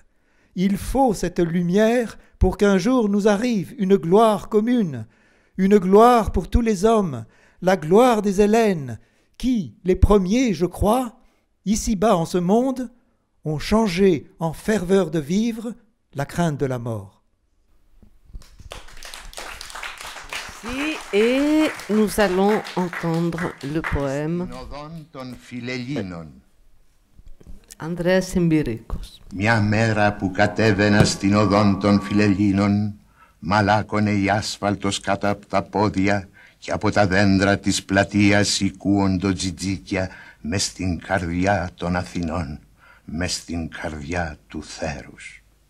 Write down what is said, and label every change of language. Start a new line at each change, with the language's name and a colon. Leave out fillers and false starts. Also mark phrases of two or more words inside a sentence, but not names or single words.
French: Il faut cette lumière pour qu'un jour nous arrive une gloire commune, une gloire pour tous les hommes, la gloire des Hellènes, qui, les premiers, je crois, ici-bas en ce monde, ont changé en ferveur de vivre la crainte de la mort. » Merci, et nous allons entendre le poème Ανδρέας Εμπειρίκος.
Greek: Μια μέρα που κατέβαινα στην οδόν των Φιλελλήνων, μαλάκωνε η άσφαλτος κάτω από τα πόδια και από τα δέντρα της πλατείας οικούοντο τζιτζίκια μες στην καρδιά των Αθηνών, μες στην καρδιά του θέρους.